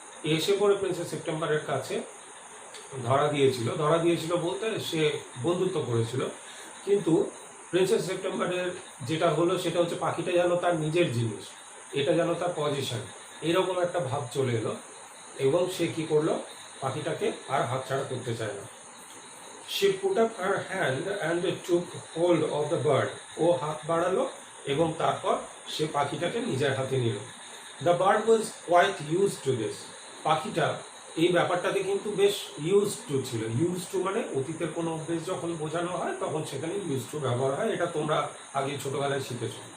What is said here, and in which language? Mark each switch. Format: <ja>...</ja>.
<bn>এসে পরে প্রিন্সেস সেপ্টেম্বরের কাছে ধরা দিয়েছিল বলতে সে বন্ধুত্ব করেছিল। কিন্তু প্রিন্সেস সেপ্টেম্বরের যেটা হলো সেটা হচ্ছে পাখিটা যেন তার নিজের জিনিস, এটা যেন তার পজিশন, এরকম একটা ভাব চলে এলো, এবং সে কি করলো, পাখিটাকে আর হাতছাড়া করতে চায় না।</bn> <en>She put up her hand and took hold of the bird.</en> <bn>ও হাত বাড়ালো এবং তারপর সে পাখিটাকে নিজের হাতে নিল।</bn> <en>The bird was quite used to this.</en> <bn>পাখিটা এই ব্যাপারটাতে কিন্তু বেশ ইউজ টু ছিল। ইউজ টু মানে অতীতের কোনো অভ্যেস যখন বোঝানো হয় তখন সেখানে ইউজ টু ব্যবহার হয়, এটা তোমরা আগে ছোটবেলায় শিখেছ।</bn>